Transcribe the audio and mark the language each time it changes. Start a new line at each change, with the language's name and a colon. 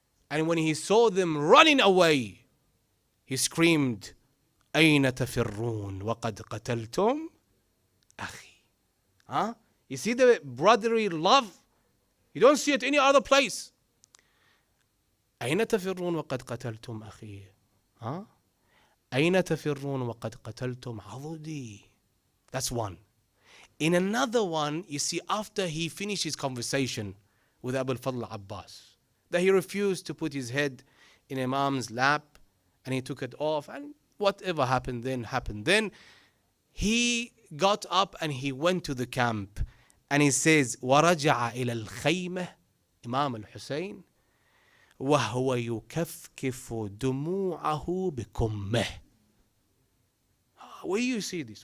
English: And when he saw them running away, he screamed,
Arabic: أين تفرون وقد قتلتم أخي.
English: Huh? You see the brotherly love? You don't see it any other place.
Arabic: أين تفرون وقد قتلتم أخي. Huh? أين تفرون وقد قتلتم عضدي.
English: That's one. In another one, you see after he finished his conversation with Abu al-Fadl Abbas, that he refused to put his head in Imam's lap and he took it off, and whatever happened then happened then. He got up and he went to the camp and he says,
Arabic: وَرَجَعَ إِلَى الْخَيْمَةِ
English: Imam al-Hussein
Arabic: وَهُوَ يُكَفْكِفُ دُمُوعَهُ بِكُمِّهِ.
English: Where do you see this?